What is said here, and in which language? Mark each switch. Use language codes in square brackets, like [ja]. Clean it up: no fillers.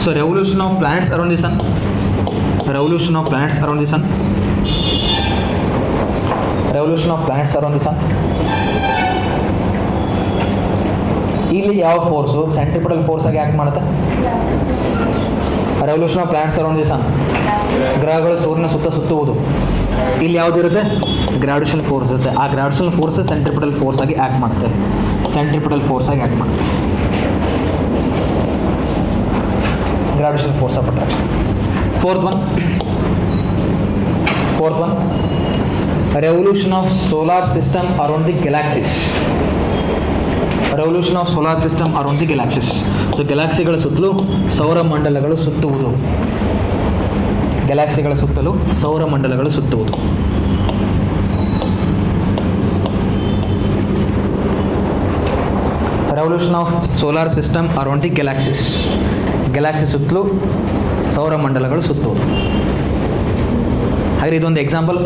[en] So revolution of planets around the sun. Revolution of planets around the sun. Revolution of planets around the sun. [kn] ಇಲ್ಲಿ ಯಾವ force centripetal force ಆಗಿ act ಮಾಡುತ್ತೆ? [en] Revolution of planets around the sun. [kn] ಗ್ರಹಗಳು ಸೂರ್ಯನ ಸುತ್ತುವುದು. ಇಲ್ಲಿ ಯಾವುದಿರುತ್ತೆ? Gravitational force ಇರುತ್ತೆ. ಆ gravitational force centripetal force ಆಗಿ ಆ್ಯಕ್ಟ್ ಮಾಡುತ್ತೆ. ಸೆಂಟ್ರಿಪಿಟಲ್ ಫೋರ್ಸ್ ಆಗಿ ಆ್ಯಕ್ಟ್ ಮಾಡುತ್ತೆ. [en] Gravitational force of attraction. Fourth one. Revolution of solar system around the galaxies. Revolution of solar system around the galaxies. [kn] So ಗ್ಯಾಲಕ್ಸಿಗಳ ಸುತ್ತಲೂ ಸೌರಮಂಡಲಗಳು ಸುತ್ತುವುದು. ಗ್ಯಾಲಕ್ಸಿಗಳ ಸುತ್ತಲೂ ಸೌರಮಂಡಲಗಳು ಸುತ್ತುವುದು. [en] Revolution of solar system around the galaxies. [kn] Galaxy ಸುತ್ತಲೂ ಸೌರಮಂಡಲಗಳು ಸುತ್ತುವುದು. ಹಾಗೆ ಇದೊಂದು example.